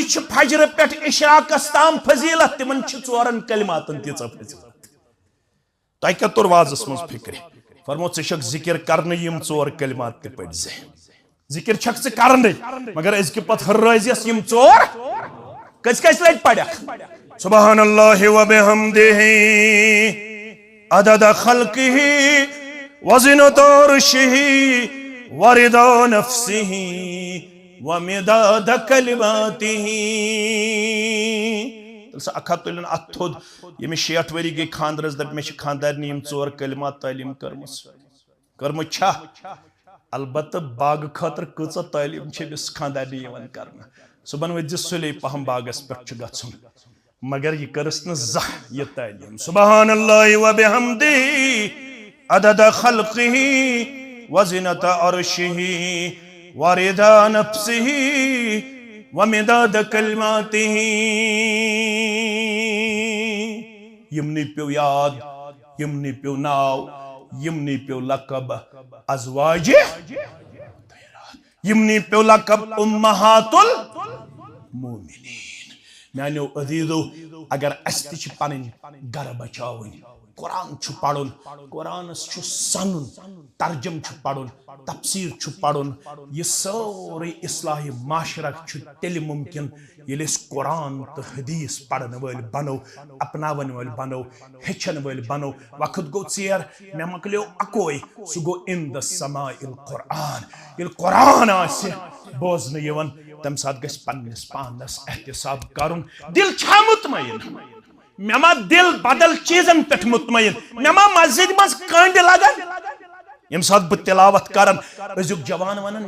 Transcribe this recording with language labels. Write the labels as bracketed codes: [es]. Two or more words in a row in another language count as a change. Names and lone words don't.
[ks] چھِ فجرٕ پٮ۪ٹھ اشراقس تام فضیلت تِمن چھِ 4 کلماتن تیٖژاہ فضیلت تۄہہِ کیٛاہ توٚر وازس منٛز فکرِ فرمو ژٕ چھکھ ذکر کرنہٕ یم 4 کلمات تہِ پٔرۍ زِ ذکر چھکھ ژٕ کرنٕے مگر أزکہِ پتہٕ ہرٲزیس یم 4 کٔژِ لٹہِ پرکھ [ar] سبحان اللہ وبحمدہ عدد خلقہ وزنة عرشہ ورضا نفسہ ومداد کلماتہ [ks] اکھ ہتھ تُلِن اتھ تھوٚد ییٚمِس 60 ؤری گٔے خاندرس دپ مےٚ چھِ خاندارنہِ یم 4 کلمات تعلیٖم کٔرمٕژ چھا البتہ باغہٕ خٲطرٕ کۭژاہ تعلیٖم چھِ أمِس خاندارنہِ یِوان کرنہٕ صبحن ؤتھۍ زِ سُلے پہم باغس پٮ۪ٹھ چھُ گژھُن مگر یہِ کٔرٕس نہٕ زانٛہہ یہِ تعلیٖم [ar] سبحان اللہ وبحمدہ عدد خلقہ وزنة عرشہ ورضا نفسہ ومداد کلماتہ [ks] یمنٕے پیو یاد یمنٕے پیو ناو یمنٕے پیو لقب ازواج یمنٕے پیو لقب امہات المومنین میانیو عزیزو اگر اسہِ تہِ چھِ پنٕنۍ گرٕ بچاوٕنۍ قرآن چھُ پرُن قرآنس چھُ سنُن ترجم چھُ پرُن تفسیر چھُ پرُن یہِ سورُے اصلاحِ معاشرہ چھُ تیٚلہِ ممکن ییٚلہِ أسۍ قرآن تہٕ حدیث پرن وٲلۍ بنو اپناون وٲلۍ بنو ہیٚچھن وٲلۍ بنو وقت گوٚو ژیر مےٚ مۄکلیو اکوے سُہ گوٚو [ar] ان دَ سماء القرآن [ks] ییٚلہِ قرآن آسہِ بوزنہٕ یِوان تمہِ ساتہٕ گژھِ پننِس پانس احتساب کرُن دل چھا مطمئن مےٚ ما دل بدل چیٖزن پٮ۪ٹھ مطمئن مےٚ ما مسجد منٛز کانٛڈِ لگان ییٚمہِ ساتہٕ بہٕ تلاوت کران أزیُک جوان ونان